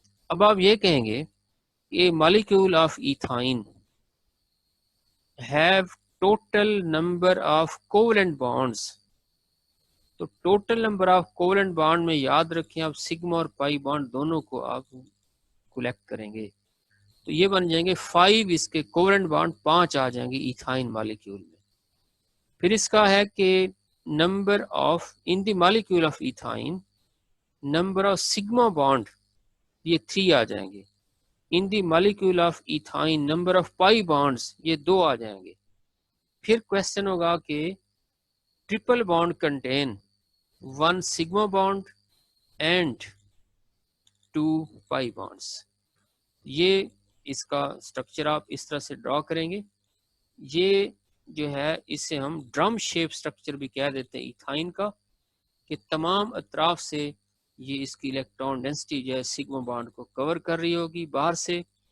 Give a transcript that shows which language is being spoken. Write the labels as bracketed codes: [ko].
[ur] اب آپ یہ کہیں گے کہ [en] Molecule of ethyne have total number of covalent bonds. [ur] تو ٹوٹل نمبر آف کوولنٹ بانڈ میں یاد رکھیں آپ سگما اور پائی بانڈ دونوں کو آپ کولیکٹ کریں گے تو یہ بن جائیں گے 5، اس کے کوولنٹ بانڈ 5 آ جائیں گے ایتھائن مالیکیول میں. پھر اس کا ہے کہ [en] number of, in the molecule of ethine, number of sigma bond, [ur] یہ 3 آ جائیں گے. [en] in the molecule of ethine number of pi bonds, [ur] یہ 2 آ جائیں گے. پھر کوشچن ہوگا کہ [en] Triple bond contain 1 sigma bond and 2 pi bonds. [ur] یہ اس کا اسٹرکچر آپ اس طرح سے ڈرا کریں گے. یہ جو ہے اسے ہم ڈرم شیپ اسٹرکچر بھی کہہ دیتے ہیں ایتھائن کا، کہ تمام اطراف سے یہ اس کی الیکٹران ڈینسٹی جو ہے سگما بانڈ کو کور کر رہی ہوگی باہر سے.